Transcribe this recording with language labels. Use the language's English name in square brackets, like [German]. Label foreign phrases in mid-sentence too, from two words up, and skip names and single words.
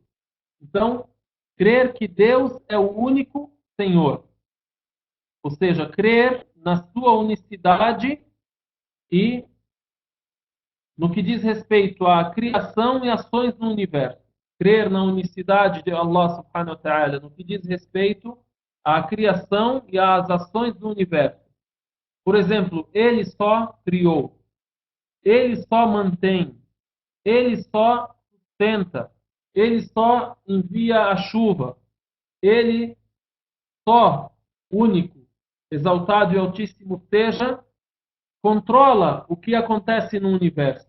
[Portuguese] Então, crer que Deus é o único Senhor. Ou seja, crer na sua unicidade e no que diz respeito à criação e ações no universo. Crer na unicidade de Allah [Arabic] سبحانه وتعالى, [Portuguese] no que diz respeito à criação e às ações do universo. Por exemplo, ele só criou, ele só mantém, ele só sustenta, ele só envia a chuva, ele só, único, exaltado e altíssimo seja, controla o que acontece no universo.